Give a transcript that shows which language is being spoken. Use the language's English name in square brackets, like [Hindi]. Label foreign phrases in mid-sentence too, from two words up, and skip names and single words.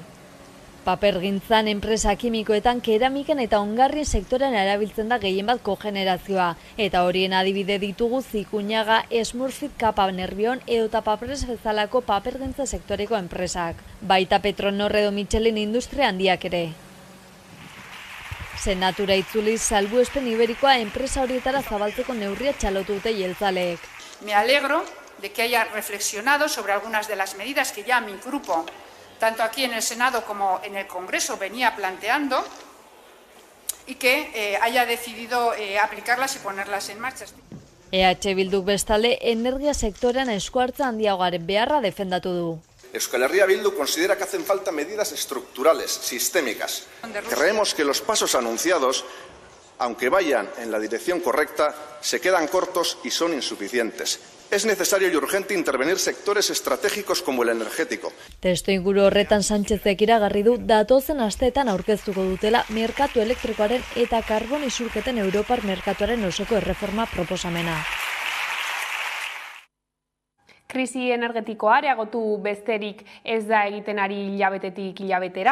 [Basque] Papergintzan, enpresa kimikoetan, keramikan eta ongarrien sektorean erabiltzen da gehienbat kogenerazioa, eta horien adibide ditugu Zikuñaga, Smurfit, Kapa Nerbion edota Papres bezalako papergintza sektoreko enpresak, baita Petronor edo Michelin industria handiak ere. Senatura itzuliz salbuespen iberikoa enpresa horietara zabaltzeko neurria txalotu dute jeltzaleek. [Spanish] Me alegro de que haya reflexionado sobre algunas de las medidas que ya mi grupo, tanto aquí en el Senado como en el Congreso, venía planteando y que haya decidido aplicarlas y ponerlas en marcha. [Basque] EH Bilduk bestalde energia sektorean eskuartza handiagaren beharra defendatu du. [Spanish] Euskal Herria Bildu considera que hacen falta medidas estructurales, sistémicas. Creemos que los pasos anunciados, aunque vayan en la dirección correcta, se quedan cortos y son insuficientes. Es necesario y urgente intervenir sectores estratégicos como el energético. [Basque] Testuinguru horretan Sánchezek iragarri du datozen asteetan aurkeztuko dutela merkatu elektrikoaren eta karbon isurketen Europar merkatuaren osoko erreforma proposamena. Krisi energetikoa areagotu besterik ez da egiten ari hilabetetik hilabetera.